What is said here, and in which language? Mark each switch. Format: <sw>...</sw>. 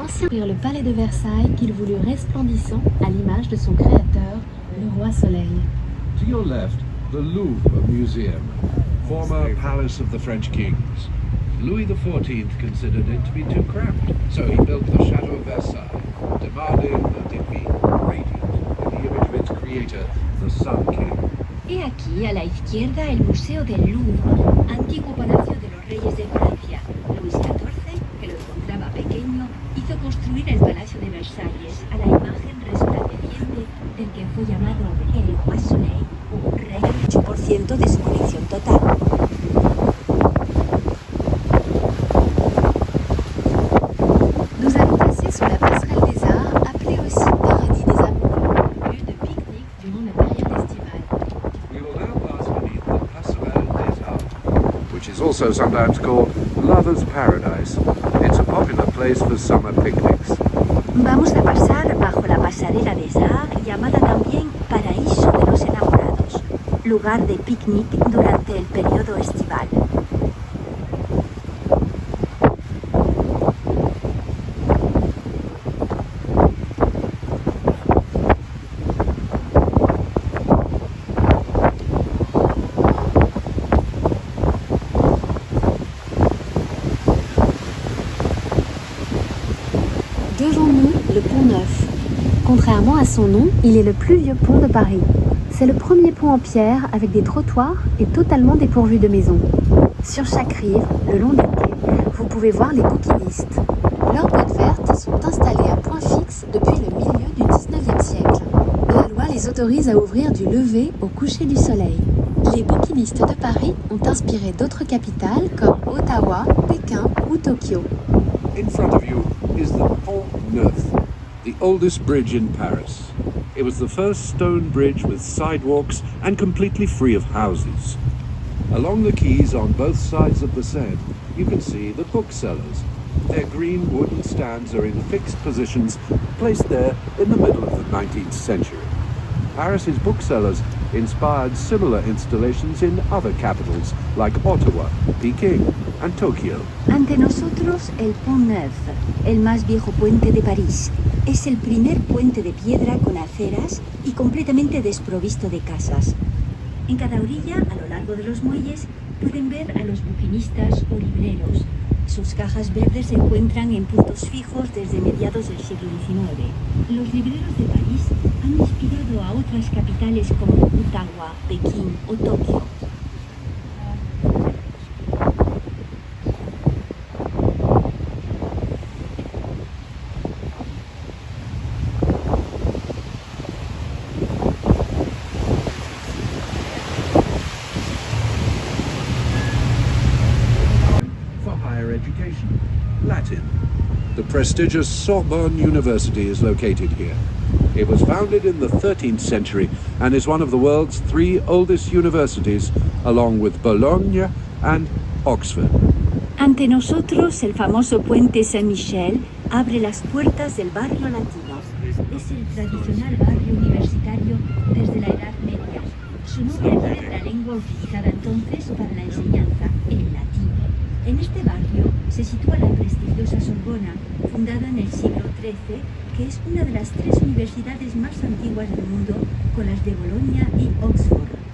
<fr>Vers le palais de Versailles qu'il voulut resplendissant à l'image de son créateur, le roi Soleil.</fr> <en>To your left, the Louvre Museum, former palace of the French kings. Louis XIV considered it to be too cramped, so he built the Château of Versailles, demanding that it be radiant in the image of its creator, the Sun King.</en> <es>He aquí a la izquierda el Museo del Louvre, antiguo palacio de los reyes de Francia. Luis XIV, que lo encontraba pequeño, hizo construir el Palacio de Versalles a la imagen resplandeciente del que fue llamado el Roi Soleil, un rey del 8% de su colección total.</es> <fr>Nous allons passer sous la passerelle des arts, appelée aussi Paradis des Amoureux, lieu de pique-nique durant la période estivale.</fr> <en>We will now pass beneath the Passerelle des Arts, which is also sometimes called Lover's Paradise. It's a popular place for summer picnics.</en> <es>Vamos a pasar bajo la pasarela des Arts, llamada también Paraíso de los Enamorados, lugar de picnic durante el periodo estival.</es> <fr>Devant nous, le pont Neuf. Contrairement à son nom, il est le plus vieux pont de Paris. C'est le premier pont en pierre avec des trottoirs et totalement dépourvu de maisons. Sur chaque rive, le long des quais, vous pouvez voir les bouquinistes. Leurs boîtes vertes sont installées à point fixe depuis le milieu du 19e siècle. La loi les autorise à ouvrir du lever au coucher du soleil. Les bouquinistes de Paris ont inspiré d'autres capitales comme Ottawa, Pékin ou Tokyo.</fr> <en>In front of you is the Pont Neuf, the oldest bridge in Paris. It was the first stone bridge with sidewalks and completely free of houses. Along the quays on both sides of the Seine, you can see the booksellers. Their green wooden stands are in fixed positions, placed there in the middle of the 19th century. Paris's booksellers inspired similar installations in other capitals like Ottawa, Peking, and Tokyo.</en> <es>Ante nosotros el Pont Neuf, el más viejo puente de París. Es el primer puente de piedra con aceras y completamente desprovisto de casas. En cada orilla, a lo largo de los muelles, pueden ver a los buquinistas o libreros. Sus cajas verdes se encuentran en puntos fijos desde mediados del siglo XIX. Los libreros de París han inspirado a otras capitales como Ottawa, Pekín o Tokio.</es> <en>For higher education, Latin. The prestigious Sorbonne University is located here. It was founded in the 13th century and is one of the world's 3 oldest universities, along with Bologna and Oxford.</en> <es>Ante nosotros, el famoso puente Saint-Michel abre las puertas del barrio latino. Es el tradicional barrio universitario desde la Edad Media. Su nombre viene de la lengua utilizada entonces para la enseñanza, el latín. En este barrio se sitúa la prestigiosa Sorbona, fundada en el siglo XIII, que es una de las 3 universidades más antiguas del mundo, con las de Bolonia y Oxford.</es>